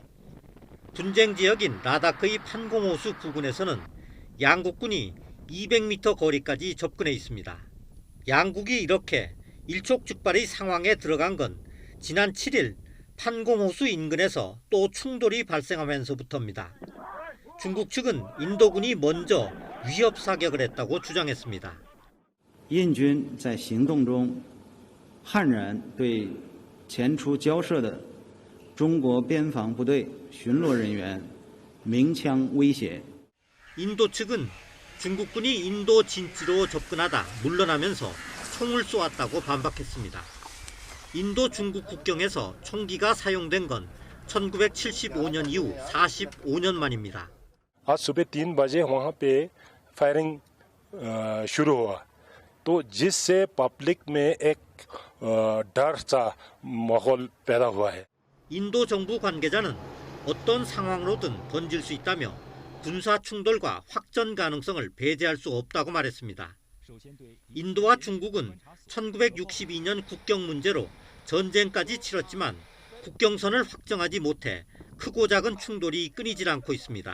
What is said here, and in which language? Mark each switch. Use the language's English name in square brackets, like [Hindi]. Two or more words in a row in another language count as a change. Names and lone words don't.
[Korean] 분쟁 지역인 라다크의 판공호수 부근에서는 양국군이 200m 거리까지 접근해 있습니다. 양국이 이렇게 일촉즉발의 상황에 들어간 건 지난 7일 판공호수 인근에서 또 충돌이 발생하면서부터입니다. 중국 측은 인도군이 먼저 위협 사격을 했다고 주장했습니다. [Chinese] 印军在行动中悍然对前出交涉的中国边防部队巡逻人员鸣枪威胁. [Korean] 인도 측은 중국군이 인도 진지로 접근하다 물러나면서 총을 쏘았다고 반박했습니다. 인도 중국 국경에서 총기가 사용된 건 1975년 이후 45년 만입니다. [Hindi] आज सुबह 3 बजे वहाँ पे फायरिंग शुरू हुआ तो जिससे पब्लिक में एक डर सा माहौल पैदा हुआ है. [Korean] 인도 정부 관계자는 어떤 상황으로든 번질 수 있다며 군사 충돌과 확전 가능성을 배제할 수 없다고 말했습니다. 인도와 중국은 1962년 국경 문제로 전쟁까지 치렀지만 국경선을 확정하지 못해 크고 작은 충돌이 끊이질 않고 있습니다.